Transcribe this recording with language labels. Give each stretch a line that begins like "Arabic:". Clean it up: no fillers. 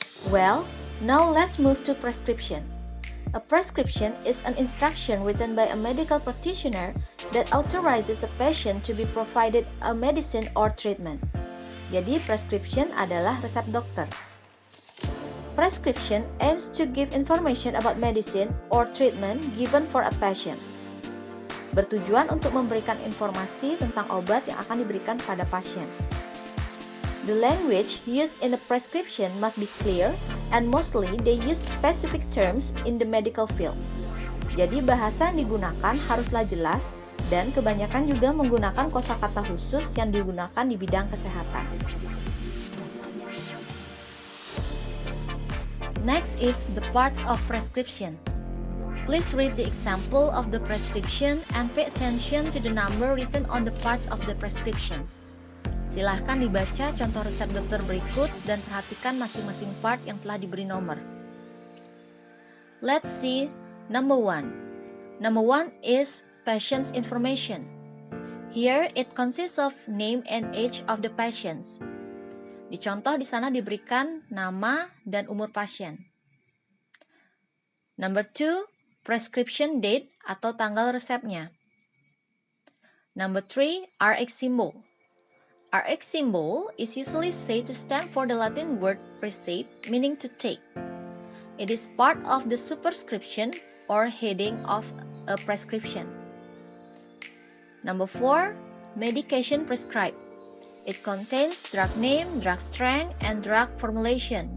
English: Well, now let's move to prescription. A prescription is an instruction written by a medical practitioner that authorizes a patient to be provided a medicine or treatment.
Indonesian: Jadi, prescription adalah resep dokter.
English: Prescription aims to give information about medicine or treatment given for a patient.
Indonesian: bertujuan untuk memberikan informasi tentang obat yang akan diberikan pada pasien.
English: The language used in the prescription must be clear, and mostly they use specific terms in the medical field.
Indonesian: Jadi bahasa yang digunakan haruslah jelas, dan kebanyakan juga menggunakan kosakata khusus yang digunakan di bidang kesehatan.
English: Next is the parts of prescription. Please read the example of the prescription and pay attention to the number written on the parts of the prescription.
Indonesian: Silahkan dibaca contoh resep dokter berikut dan perhatikan masing-masing part yang telah diberi nomor.
English: Let's see number 1. Number 1 is patient's information. Here it consists of name and age of the patients.
Indonesian: Di contoh di sana diberikan nama dan umur pasien.
English: Number 2, prescription date
Indonesian: atau tanggal resepnya.
English: Number 3, Rx symbol. Rx symbol is usually said to stand for the Latin word prescribe, meaning to take. It is part of the superscription or heading of a prescription. Number 4, medication prescribed. It contains drug name, drug strength, and drug formulation.